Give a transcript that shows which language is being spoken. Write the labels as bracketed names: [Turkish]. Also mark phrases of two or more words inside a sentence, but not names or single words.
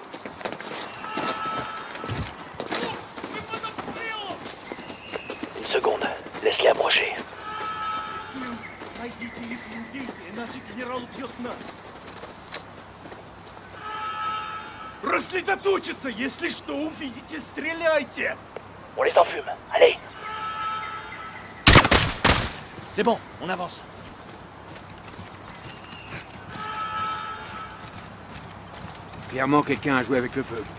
[French] Une seconde. Laisse-les approcher. [Russian] Рассредоточиться! Если что увидите, стреляйте! [French] On les enfume. Allez. C'est bon, on avance. Clairement, quelqu'un a joué avec le feu.